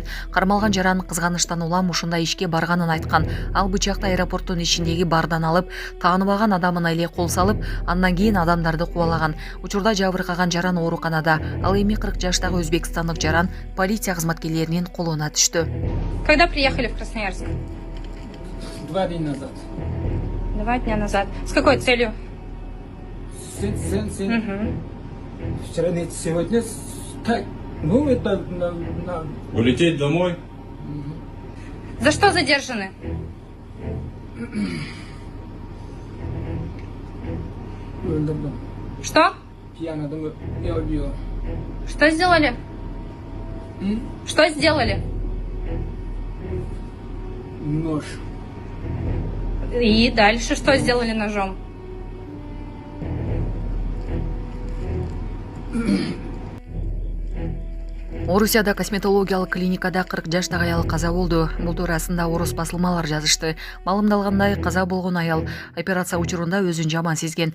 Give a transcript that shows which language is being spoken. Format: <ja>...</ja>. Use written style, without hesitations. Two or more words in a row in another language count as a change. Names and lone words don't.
<ky>Кармалган жаран кызганычтан улам ушундай ишке барганын айткан. Ал бычакты аэропорттун ичиндеги бардан алып, тааныбаган адамына эле кол салып, андан кийин адамдарды кубалаган. Учурда жабыркаган жаран ооруканада. Ал эми 40 жаштагы өзбекстандык жаран полиция кызматкерлеринин колуна түштү.</ky> <ru>Когда приехали в Красноярск? 2 дня назад. 2 дня назад. С какой целью? Вчера, нет, сегодня. Так, ну это Улететь домой? За что задержаны?</ru> <tr>Öldürdüm.</tr> <ru>Что? Пьяный adamı я убил. Что сделали? Что сделали? Нож. И дальше что сделали ножом?</ru> <ky>Орусияда косметологиялык клиникада 40 жаштагы аял каза болду. Бул туурасында орус басылмалар жазышты. Маалымдалгандай, каза болгон аял операция учурунда өзүн жаман сезген.</ky>